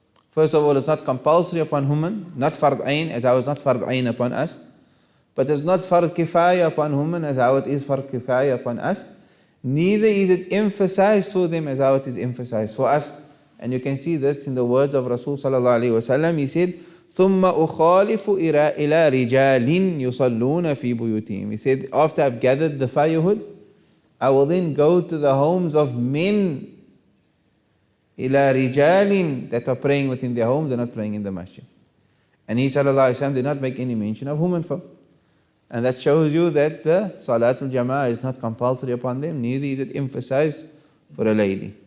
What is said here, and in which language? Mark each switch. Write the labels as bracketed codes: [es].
[en] First of all, it's not compulsory upon women, not fard ayn, as how it's not fard ayn upon us. But it's not fard kifaya upon women as how it is fard kifaya upon us. Neither is it emphasized for them as how it is emphasized for us. And you can see this in the words of Rasul sallallahu alaihi wasallam. He said, [ar] ثُمَّ أُخَالِفُ إِلَى رِجَالٍ يُصَلُّونَ فِي بُيُوتِهِمْ. [en] He said, after I've gathered the firewood, I will then go to the homes of men, [ar] إِلَى رِجَالٍ, [en] that are praying within their homes and not praying in the masjid. And he sallallahu alaihi wasallam did not make any mention of women folk. And that shows you that the Salatul Jama'ah is not compulsory upon them, neither is it emphasized for a lady.